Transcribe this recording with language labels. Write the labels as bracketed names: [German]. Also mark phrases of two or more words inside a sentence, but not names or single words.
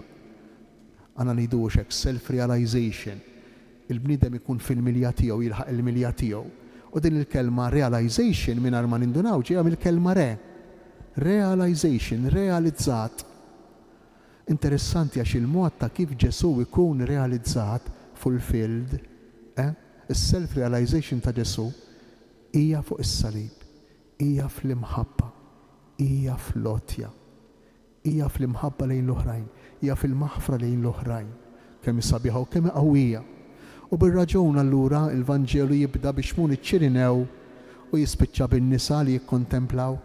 [Maltese] Għandna ngħidux hekk self-realization. Il-bniedem ikun fil-milja tiegħu, jilħaq il-milja tiegħu. U din il-kelma realization mingħajr ma nindunaw ġejja mill-kelma re. Realization, realizzat. Interessanti għax il-mod ta' kif Ġesu ikun realizzat, fulfilled, is-self-realization ta' Ġesu hija fuq is-salib, hija fl-imħabba, hija fl-lotja, hija fl-imħabba lejn l-oħrajn, hija fil-maħfra lejn l-oħrajn, kemm sabiħa u kemm qawwija. U bir-raġun allura il-Vanġelu jibda biex mun iċċirinew u jispiċċa bin-nisa li jikkontemplaw.